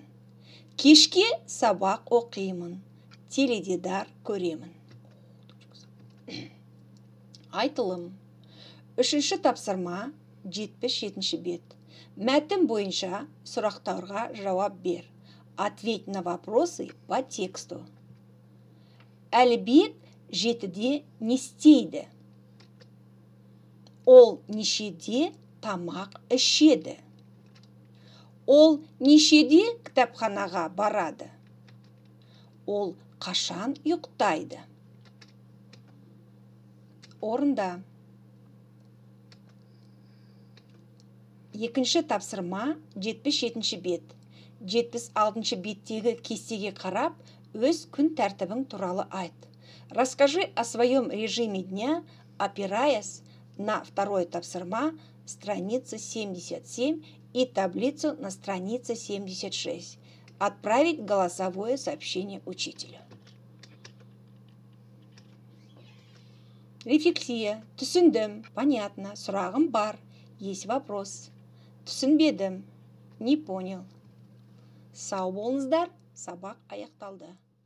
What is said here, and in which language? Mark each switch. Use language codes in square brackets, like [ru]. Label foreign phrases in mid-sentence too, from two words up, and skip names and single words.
[kk] Кешке сабақ оқимын. Теледидар көремін. Айтылым. Үшінші тапсырма, 77-ші бет. Мәтін бойынша сұрақтарға жауап бер. [ru] Ответь на вопросы по тексту. [kk] Әлібек 7-де не істейді. Ол нешеде тамақ ішеді. Ол нешеде кітапханаға барады. Ол қашан ұйықтайды. Орында. Екінші тапсырма, 77-ші бет. 76-ші беттегі кестеге қарап, өз күн тәртібің туралы айт. [ru] Расскажи о своем режиме дня, опираясь на второе тапсырма, страница 77 и таблицу на странице 76. Отправить голосовое сообщение учителю. Рефлексия. [kk] Түсіндім, понятно, сұрағым бар, [ru] есть вопрос. [kk] Түсінбедім, [ru] не понял. [kk] Сау болыңыздар, сабақ аяқталды.